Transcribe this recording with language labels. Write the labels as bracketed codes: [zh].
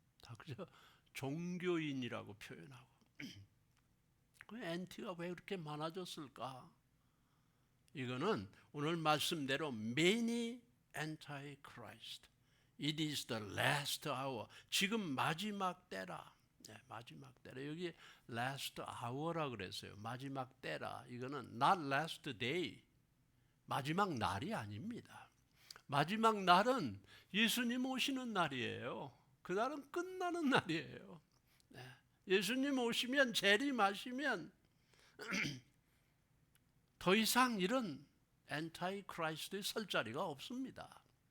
[ko] 다 그저 종교인이라고 표현하고. 엔티가 왜 그렇게 많아졌을까? 이거는 오늘 말씀대로 [en] many anti-Christ. It is the last hour. [ko] 지금 마지막 때라. 마지막 때라. 여기 [en] last hour [ko] 라 그랬어요. 마지막 때라. 이거는 [en] not last day. [ko] 마지막 날이 아닙니다. 마지막 날은 예수님 오시는 날이에요. 그 날은 끝나는 날이에요. 예수님 오시면, 재림하시면 더 이상 이런 엔타이 크라이스트에 설 자리가 없습니다.